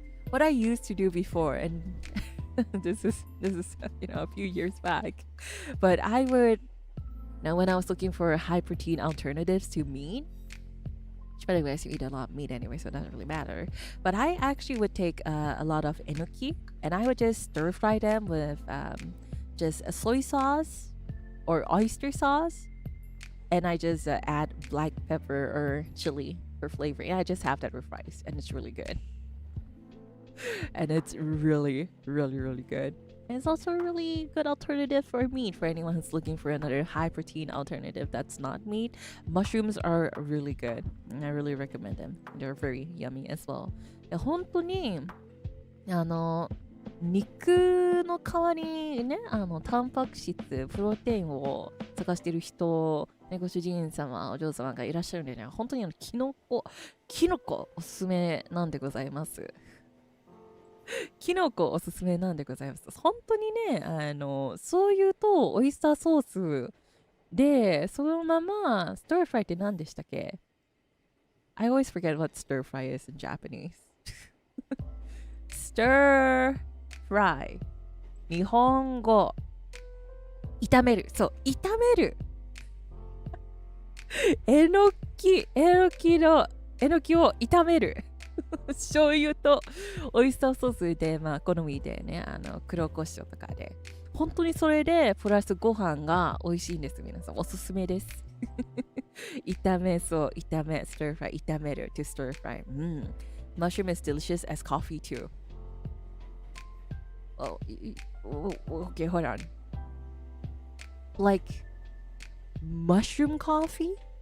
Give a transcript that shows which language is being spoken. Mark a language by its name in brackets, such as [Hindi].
[English] What I used to do before, and this is a few years back, but I would, when I was looking for high protein alternatives to meat, which by the way I used to eat a lot of meat anyway, so it doesn't really matter, but I actually would take a lot of enoki and I would just stir fry them with just a soy sauce or oyster sauce, and I just add black pepper or chili for flavor, and I just have that with rice, and it's really good. And it's really, really, really good. And it's also a really good alternative for meat for anyone who's looking for another high protein alternative that's not meat. Mushrooms are really good, and I really recommend them. They're very yummy as well. [Japanese] 本当に肉の代わりにね、タンパク質、プロテインを探している人、ね、ご主人様、お嬢様がいらっしゃるんでね、本当にキノコおすすめなんでございます。キノコおすすめなんでございます。本当にね、そういうとオイスターソースでそのままスターフライって何でしたっけ？ [English] I always forget what stir fry is in Japanese. [Japanese] Stir fry 日本語炒める、そう炒めるえのえのきを炒める。醤油とオイスターソースで、まあ、好みでね、黒胡椒とかで。本当にそれで、プラスご飯が美味しいんです。皆さん、おすすめです。 [English] 炒め、stir fry, 炒める to stir fry. Mushroom is delicious as coffee too. Oh, okay, hold on. Like, mushroom coffee?